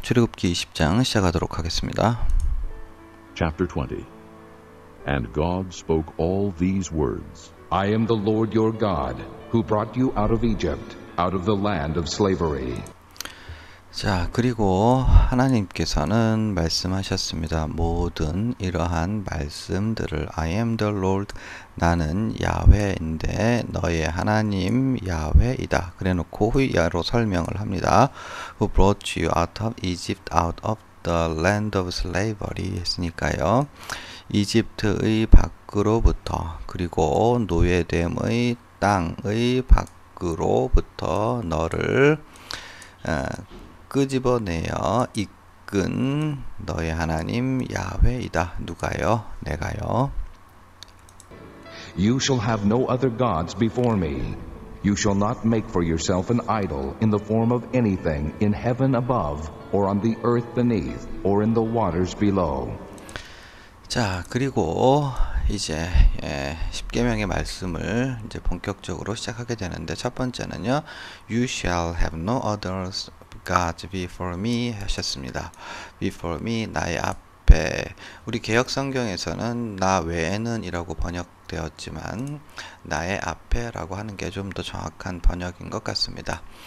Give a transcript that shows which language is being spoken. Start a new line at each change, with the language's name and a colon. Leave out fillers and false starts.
Korean: 출애굽기 20장 시작하도록 하겠습니다.
English: Chapter 20. And God spoke all these words. I am the Lord your God, who brought you out of Egypt, out of the land of slavery.
Korean: 자, 그리고 하나님께서는 말씀하셨습니다. 모든 이러한 말씀들을
English: I am the Lord,
Korean: 나는 야훼인데 너의 하나님 야훼이다. 그래놓고 후야로 설명을 합니다.
English: Who brought you out of Egypt, out of the land of slavery 했으니까요.
Korean: 이집트의 밖으로부터 그리고 노예됨의 땅의 밖으로부터 너를 끄집어내어 이끈 너의 하나님 야훼이다. 누가요? 내가요.
English: You shall have no other gods before me. You shall not make for yourself an idol in the form of anything in heaven above, or on the earth beneath, or in the waters below.
Korean: 자, 그리고 이제 10계명의 말씀을 이제 본격적으로 시작하게 되는데, 첫 번째는요,
English: You shall have no others gods before me
Korean: 하셨습니다.
English: Before me,
Korean: 나의 앞에. 우리 개역 성경에서는 나 외에는 이라고 번역되었지만 나의 앞에 라고 하는 게 좀 더 정확한 번역인 것 같습니다.